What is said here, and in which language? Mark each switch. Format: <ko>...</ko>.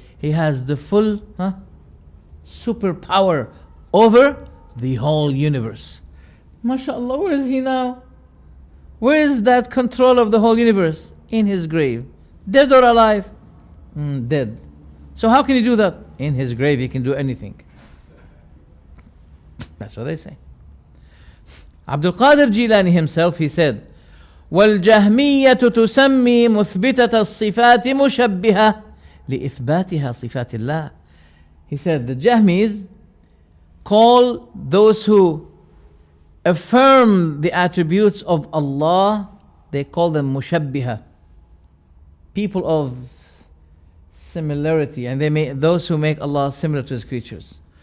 <en>He has the full superpower over the whole universe. MashaAllah, where is he now? Where is that control of the whole universe? In his grave. Dead or alive? Dead. So how can he do that? In his grave he can do anything. That's what they say.</en> <ar>Abdul Qadir Jilani</ar> <en>himself, he said,</en> <ar>وَالْجَهْمِيَّةُ تُسَمِّي مُثْبِتَةَ الصِّفَاتِ مُشَبِّهَةً لِإِثْبَاتِهَا صِفَاتِ اللَّهِ.</ar> <en>He said, the Jahmis call those who affirm the attributes of Allah, they call them mushabbiha, people of similarity, and those who make Allah similar to His creatures.</en>